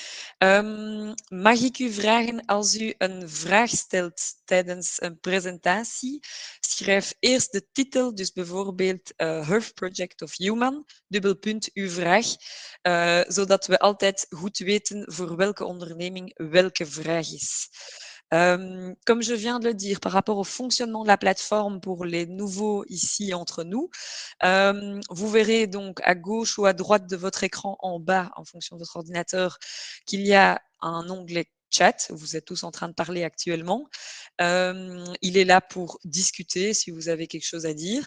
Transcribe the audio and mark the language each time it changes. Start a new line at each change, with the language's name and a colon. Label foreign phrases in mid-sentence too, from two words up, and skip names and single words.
Dutch: Mag ik u vragen, als u een vraag stelt tijdens een presentatie, schrijf eerst de titel, dus bijvoorbeeld Hearth Project of Human, dubbelpunt uw vraag, zodat we altijd goed weten voor welke onderneming welke vraag is.
French: Comme je viens de le dire, par rapport au fonctionnement de la plateforme pour les nouveaux ici entre nous, vous verrez donc à gauche ou à droite de votre écran en bas, en fonction de votre ordinateur, qu'il y a un onglet chat. Vous êtes tous en train de parler actuellement. Il est là pour discuter si vous avez quelque chose à dire.